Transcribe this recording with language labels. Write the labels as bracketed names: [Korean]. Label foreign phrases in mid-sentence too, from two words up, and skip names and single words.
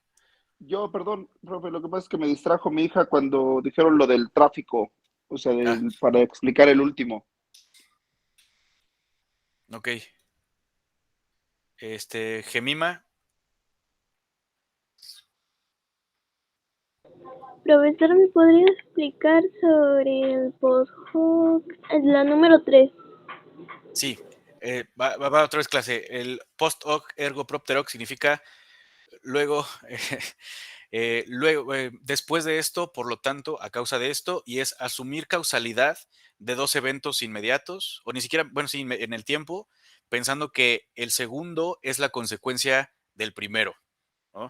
[Spanish] Yo, perdón, profe, lo que pasa es que me distrajo mi hija cuando dijeron lo del tráfico, o sea, para explicar el último. Ok. Gemima. Profesor, ¿me podría explicar sobre el [Latin] post-hoc, [Spanish] la número 3? Sí, va otra vez clase. El [Latin] post hoc ergo propter hoc [Spanish] significa luego, después de esto, por lo tanto, a causa de esto, y es asumir causalidad de dos eventos inmediatos, o ni siquiera, bueno, sí, en el tiempo, pensando que el segundo es la consecuencia del primero, ¿no?